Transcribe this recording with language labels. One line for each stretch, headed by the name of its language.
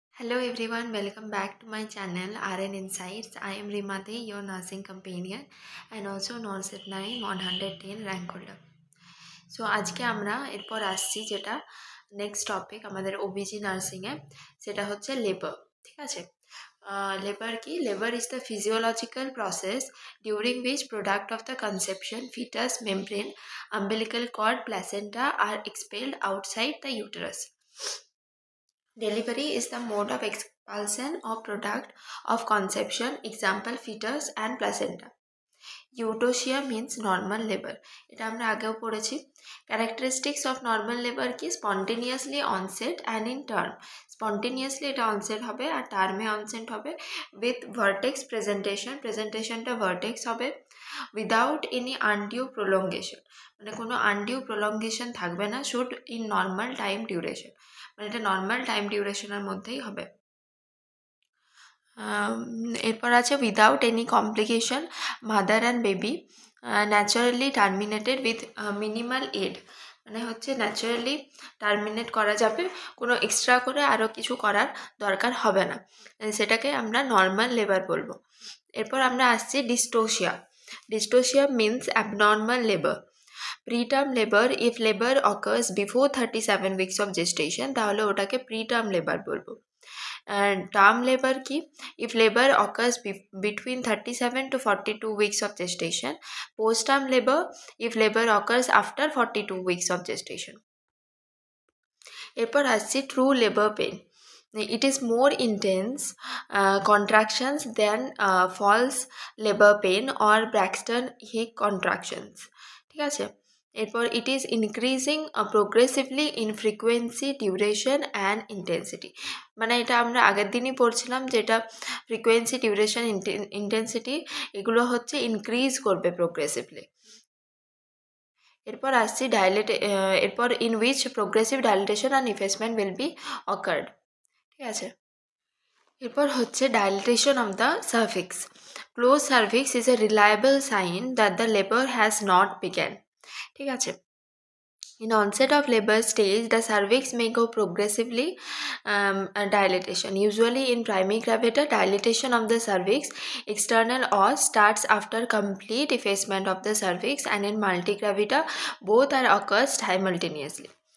English: Hello everyone, welcome back to my channel RN Insights. I am Rimati, your nursing companion and also nurse at 9 110 rank holder.
Bangla: So আজকে আমরা এরপর আসছি যেটা next topic আমাদের ওবিজি নার্সিংয়ে, সেটা হচ্ছে লেবার। ঠিক আছে, লেবার কি?
English: Labour is the physiological process during which product of the conception, fetus, membrane, umbilical cord, placenta are expelled outside the uterus. Delivery is the mode of expulsion of product of conception, example fetus and placenta. Eudosia means normal labor.
Bangla: এটা আমরা আগেও পড়েছি।
English: Characteristics of normal labor কি? Spontaneously onset and in term. Spontaneously এটা onset হবে আর টার্মে onset হবে with vertex presentation. প্রেজেন্টেশনটা vertex হবে without any undue prolongation.
Bangla: মানে কোনো
English: undue prolongation
Bangla: থাকবে না,
English: should in normal time duration.
Bangla: মানে এটা নর্মাল টাইম ডিউরেশনের মধ্যেই হবে। এরপর আছে
English: Without any complication, mother and baby naturally terminated with minimal aid.
Bangla: মানে হচ্ছে ন্যাচারালি টার্মিনেট করা যাবে, কোনো এক্সট্রা করে আরও কিছু করার দরকার হবে না, সেটাকে আমরা নর্মাল লেবার বলবো। এরপর আমরা আসছি ডিস্টোসিয়া।
English: Dystocia means abnormal labour. Preterm labour, if labour occurs before 37 weeks of gestation
Bangla: তাহলে ওটাকে
English: Preterm labour বলবো। Term labour কি? If labour occurs between 37 to 42 weeks of gestation. Post term labour, if labour occurs after 42 weeks of gestation.
Bangla: এরপর আসছি
English: True labour pain. It is more intense contractions than false labor pain or Braxton Hicks contractions.
Bangla: ঠিক আছে, এরপর
English: It is increasing progressively in frequency, duration and intensity.
Bangla: মানে এটা আমরা আগের দিনই পড়ছিলাম, যেটা ফ্রিকোয়েন্সি, ডিউরেশন, ইন্টেন্সিটি এগুলো হচ্ছে ইনক্রিজ করবে প্রোগ্রেসিভলি। এরপর আসছি এরপর
English: In which progressive dilatation and effacement will be occurred.
Bangla: ঠিক আছে, এরপর হচ্ছে
English: Dilatation of the cervix. Close cervix is a reliable sign that the labour has not begun.
Bangla: ঠিক আছে,
English: in onset of labor stage the cervix may go progressively dilatation. Usually in primigravida dilatation of the cervix external os starts after complete effacement of the cervix, and in multigravida both are occurs simultaneously.